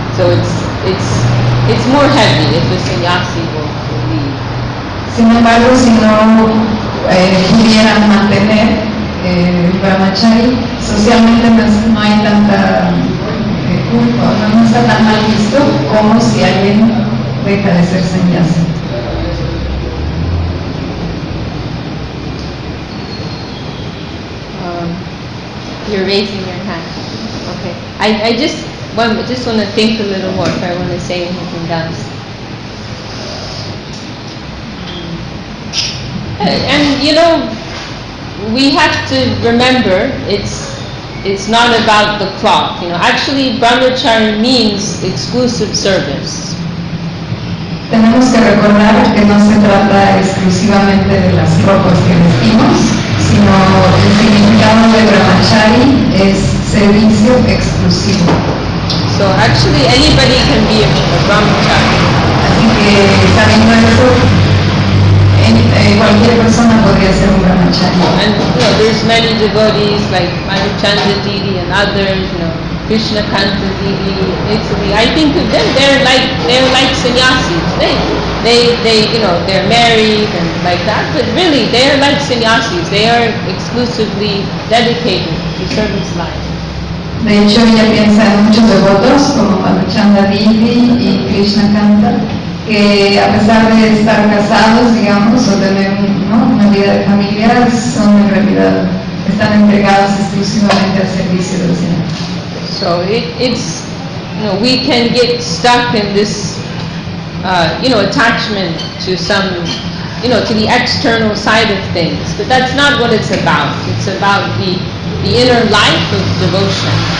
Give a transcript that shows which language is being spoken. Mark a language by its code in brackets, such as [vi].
[en] So it's more heavy if the sannyasi will leave. [es] Sin embargo, si no pudieran mantener el brahmachari, socialmente no hay tanta culpa, no está tan mal visto como si alguien deja de ser sannyasi. [en] You're raising your hand. Okay. I just want to think a little more if I want to say anything else. And you know, we have to remember it's not about the cloth. You know, actually, brahmacharya means exclusive service. [es] Tenemos que recordar que no se trata exclusivamente de las ropas que vestimos, sino el significado de brahmachari es servicio exclusivo. [en] So actually, anybody can be a brahmachari. [es] Así que sabiendo eso, cualquier persona podría ser un brahmachari. [en] And you know, there's many devotees like Madhuchanda Didi and others, you know, Krishna Kanta Didi, Italy. I think of them, they're like sannyasis. They you know, they're married and like that, but really they're like sannyasis. They are exclusively dedicated to service life. [es] De hecho, ella piensa en muchos devotos como Madhuchanda Didi y Krishna Kanta, que a pesar de estar casados, digamos, o tener una vida de familia, son en realidad, están entregados exclusivamente al servicio del Señor. [en] So it's, you know, we can get stuck in this, you know, attachment to some, you know, to the external side of things, but that's not what it's about. It's about the inner life of devotion.